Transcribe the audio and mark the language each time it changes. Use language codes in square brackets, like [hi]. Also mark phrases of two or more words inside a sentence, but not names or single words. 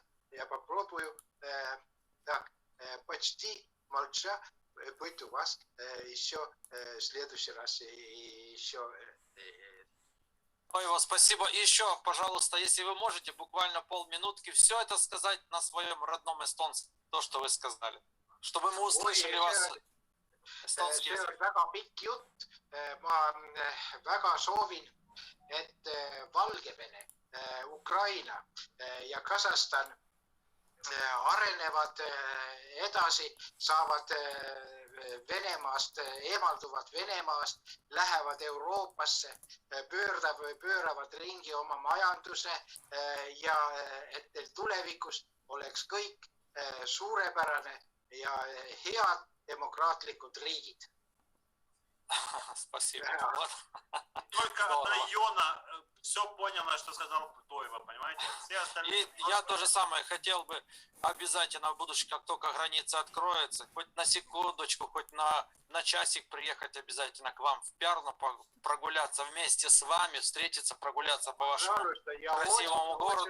[ru] Я попробую так почти молча быть у вас еще в следующий раз и еще. Ой, вас спасибо. И еще, пожалуйста, если вы можете, буквально полминутки все это сказать на своем родном эстонском, то, что вы сказали, чтобы мы услышали вас. Эстонский язык. [et] Väga pikk jutt. Ma väga soovin, et Valgevene, Ukraina ja Kasahstan arenevad edasi, saavad Venemaast, eemalduvad Venemaast, lähevad Euroopasse, pööravad ringi oma majanduse ja et teil tulevikus oleks kõik suurepärane ja head demokraatlikud riigid. [ru] Спасибо. Только одна Йона все поняла, что сказал Тойва, понимаете? Все остальные... И я то же самое хотел бы обязательно в будущем, как только граница откроется, хоть на секундочку, хоть на часик приехать обязательно к вам в Пярну, прогуляться вместе с вами, встретиться, прогуляться по вашему красивому городу.